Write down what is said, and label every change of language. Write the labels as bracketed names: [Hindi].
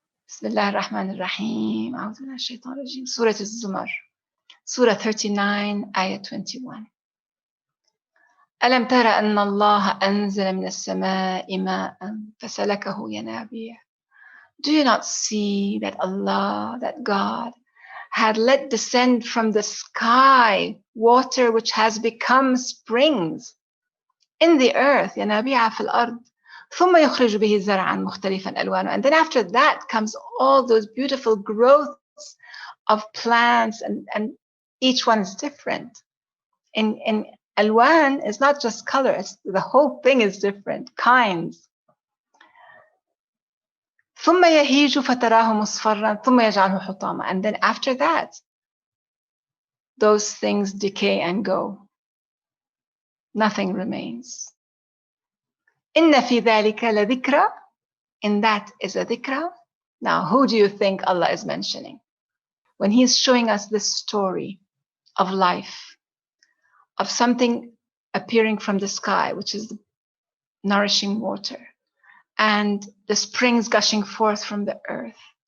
[Arabic] بسم الله الرحمن الرحيم أعوذ بالله من الشيطان الرجيم سورة الزمر Surah 39 Ayah 21 ألم تر أن الله أنزل من السماء ماء فسلكه ينابيع. [English] Do you not see that Allah, that God, had let descend from the sky water which has become springs in the earth, [Arabic] ينابيع في الأرض, ثم يخرج به زرعا مختلفا ألوانه. [English] And then after that comes all those beautiful growths of plants, and each one is different. In alwan is not just color, it's the whole thing is different, kinds. [Arabic] ثم يهيج فتراه مصفرا ثم يجعله حطاما. [English] And then after that, those things decay and go. Nothing remains. [Arabic] إن في ذلك لذكرى. [English] In that is a dhikra. Now, who do you think Allah is mentioning? When He's showing us this story of life, of something appearing from the sky, which is nourishing water, and the springs gushing forth from the earth.